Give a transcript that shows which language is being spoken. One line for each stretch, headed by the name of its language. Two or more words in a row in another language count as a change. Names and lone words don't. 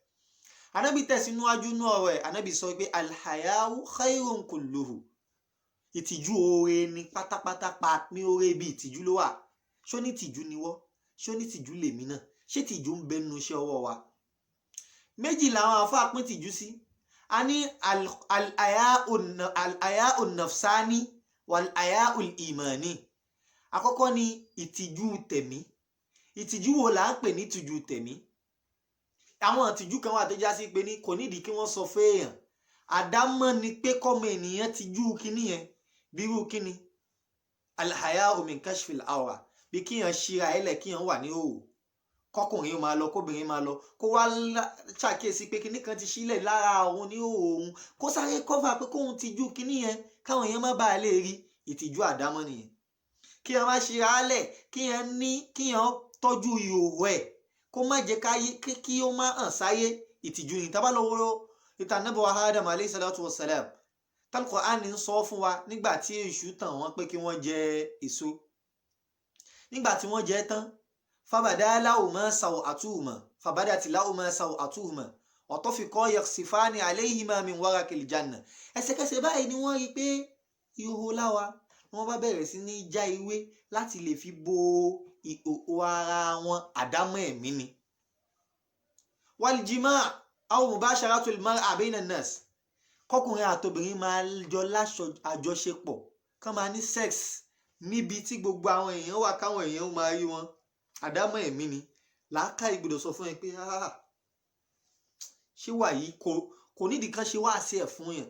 Yoruba: Ànábì tẹ̀síwájú nú ọ̀rọ̀ ẹ̀, Ànábì sọ pé
Arabic: الحياء خير كله,
Yoruba: ìtìjú oore ni pátápátá, pa ní oore bí ìtìjú ló wà. ṣó ní tìjú ni wọ́, ṣó ní tìjú lèmi náà, ṣé tìjú ń bẹ nínú iṣẹ́ ọwọ́ wa? méjì làwọn àfáà pín tìjú sí.
Arabic: a ní الحياء نفساني والحياء إيماني.
Yoruba: àkọ́kọ́ ni ìtìjú tẹ̀mí. ìtìjú wo là ń pè ní ìtìjú tẹ̀mí? àwọn ìtìjú kan wà tó já sí pé kò nídìí kí wọ́n sọ fún èèyàn, àdámọ́ ni pé kọ́mọ ènìyàn tìjú kíní yẹn. bírú kíni?
Arabic: الحياء من كشف العورة,
Yoruba: bí kíyàn ṣíra ẹlẹ̀ kíyàn wà ní òwò, kọkùnrin máa lọ kóbìnrin máa lọ, kó wá ṣàkíyèsí pé kíní kan ti sílẹ̀ lára òun ní òun, kó sáré kọ́fà pé kóun tìjú kíní yẹn káwọn èèyàn má bàa lè rí. ìtìjú àdámọ́ nìyẹn. kíyàn má ṣíra ẹlẹ̀, kíyàn tọ́jú ìhòòhò ẹ̀, kó má jẹ́ kí ó má hàn sáyé, ìtìjú ni. tá bá lọ wo ìtàn Ànábì wa Adam
Arabic: عليه الصلاة والسلام,
Yoruba: Al-Qur'an ń sọ fún wa nígbà tí èṣù tàn wọ́n pé kí wọ́n jẹ èso. nígbà tí wọ́n jẹ tán,
Arabic: فبدت لهما سوآتهما وطفقا يخصفان عليهما من ورق الجنة.
Yoruba: ẹsẹ̀kẹsẹ̀ báyìí ni wọ́n rí pé ìhòòhò láwa, wọ́n bá bẹ̀rẹ̀ sí ní já ewé láti lè fi bo ìhòòhò ara wọn. àdámọ́ ẹ̀mí ni.
Arabic: والجماع أو مباشرة المرأة بين الناس,
Yoruba: kọkùnrin àtobìnrin máa jọ láṣọ àjọṣepọ̀, kán máa ní sex níbi tí gbogbo àwọn èèyàn wà, káwọn èèyàn máa rí wọn. àdámọ́ ẹ̀mí ni. làákàyè gbọ́dọ̀ sọ fún ẹ pé ṣé wà yìí kò nídìí kan ṣe wá sí ẹ̀ fún yẹn.